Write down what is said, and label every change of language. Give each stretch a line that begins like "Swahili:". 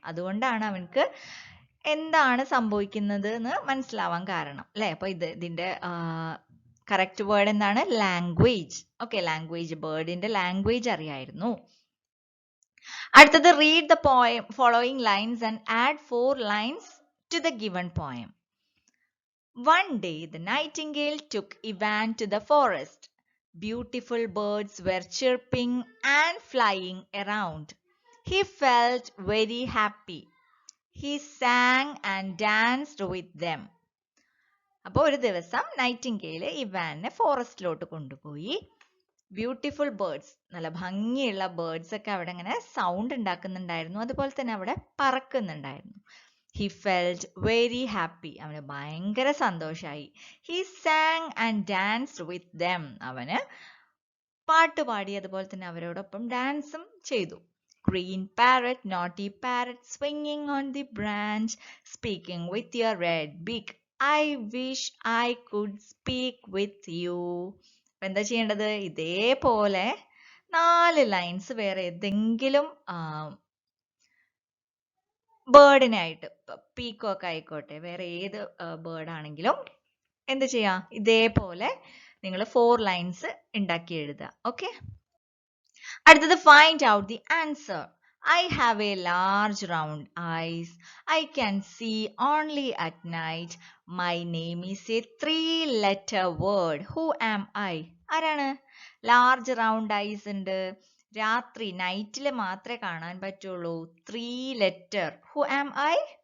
Malayalam: അതുകൊണ്ടാണ് അവൻക്ക് എന്താണ് സംഭവിക്കുന്നത് എന്ന് മനസ്സിലാവാൻ കാരണം, അല്ലെ? അപ്പൊ ഇതിന്റെ കറക്റ്റ് വേർഡ് എന്താണ്? ലാംഗ്വേജ്. Okay, language. ബേർഡിന്റെ ലാംഗ്വേജ് അറിയായിരുന്നു. അടുത്തത്,
English: Read the poem following lines and add 4 lines to the given poem. One day the nightingale took Ivan to the forest. Beautiful birds were chirping and flying around. He felt very happy. He sang and danced with them.
Malayalam: അപ്പോൾ ഒരു ദിവസം Nightingale ഇവാനെ ഫോറസ്റ്റിലോട്ട് കൊണ്ടുപോയി. Beautiful birds, നല്ല ഭംഗിയുള്ള birds ഒക്കെ അവിടെ ഇങ്ങനെ sound ഉണ്ടാക്കുന്നുണ്ടായിരുന്നു. അതുപോലെ തന്നെ അവിടെ പറക്കുന്നുണ്ടായിരുന്നു.
English: He felt very happy.
Malayalam: അവന് ഭയങ്കര സന്തോഷായി.
English: He sang and danced with them.
Malayalam: അവന് പാട്ട് പാടി, അതുപോലെ തന്നെ അവരോടൊപ്പം ഡാൻസും ചെയ്തു.
English: Green parrot, naughty parrot, swinging on the branch, speaking with your red beak. I wish I could speak with you.
Malayalam: എന്താ ചെയ്യേണ്ടത്? ഇതേപോലെ 4 ലൈൻസ് വേറെ ഏതെങ്കിലും ബേർഡിനായിട്ട്, പീക്കോക്ക് ആയിക്കോട്ടെ, വേറെ ഏത് ബേർഡ് ആണെങ്കിലും എന്ത് ചെയ്യാം? ഇതേപോലെ നിങ്ങൾ 4 ലൈൻസ് ഉണ്ടാക്കി എഴുതുക.
English: Okay.
Malayalam: അടുത്തത്,
English: Find out the answer. I have a large round eyes. I can see only at night. My name is a 3-letter word. Who am I?
Malayalam: ആരാണ്?
English: large round eyes
Malayalam: ഉണ്ട്. രാത്രി നൈറ്റിൽ മാത്രമേ കാണാൻ പറ്റുള്ളൂ.
English: 3 letter. Who am I?